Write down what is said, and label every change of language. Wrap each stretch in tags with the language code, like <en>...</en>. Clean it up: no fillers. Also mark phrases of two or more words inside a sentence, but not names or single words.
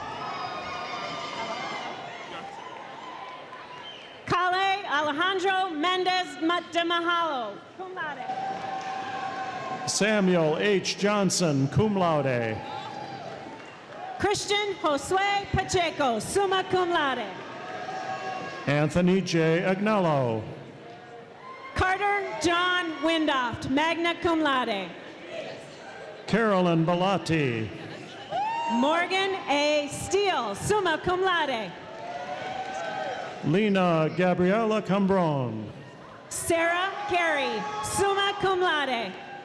<en>Kale Alejandro Mendez de Mahalo,</en> <la>cum laude.</la> <en>Samuel H. Johnson,</en> <la>cum laude.</la> <en>Christian Josue Pacheco,</en> <la>summa cum laude.</la> <en>Anthony J. Agnello. Carter John Windoft,</en> <la>magna cum laude.</la> <en>Carolyn Bellotti. Morgan A. Steele,</en> <la>summa cum laude.</la> <en>Lena Gabriela Cambron. Sarah Carey,</en> <la>summa cum laude.</la>